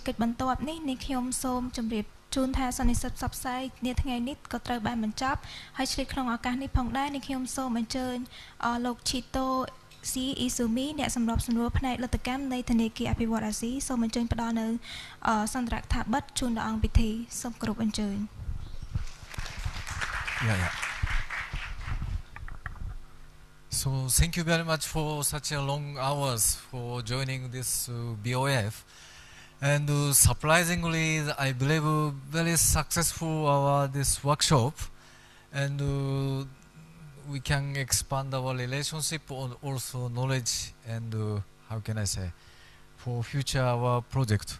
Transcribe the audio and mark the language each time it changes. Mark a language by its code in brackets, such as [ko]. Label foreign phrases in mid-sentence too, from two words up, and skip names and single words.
[km] កិច្ចបន្ទាប់នេះនាងខ្ញុំសូមជម្រាបជូនថាសន្និសីទផ្សព្វផ្សាយនាថ្ងៃនេះក៏ត្រូវបានបញ្ចប់ហើយឆ្លៀតក្នុងឱកាសនេះផងដែរនាងខ្ញុំសូមអញ្ជើញលោកឈីតូស៊ីអ៊ីស៊ូមីអ្នកសម្របសម្រួលផ្នែកលទ្ធកម្មនៃធនាគារអភិវឌ្ឍន៍អាស៊ីសូមអញ្ជើញផ្ដល់នៅសន្ទរកថាបិទជូនដល់អង្គពិធីសូមគោរពអញ្ជើញ [en] Yeah. So thank you very much for such a long hours for joining this BOF. And surprisingly, I believe very successful this workshop. And we can expand our relationship and also knowledge and how can I say, for future our project.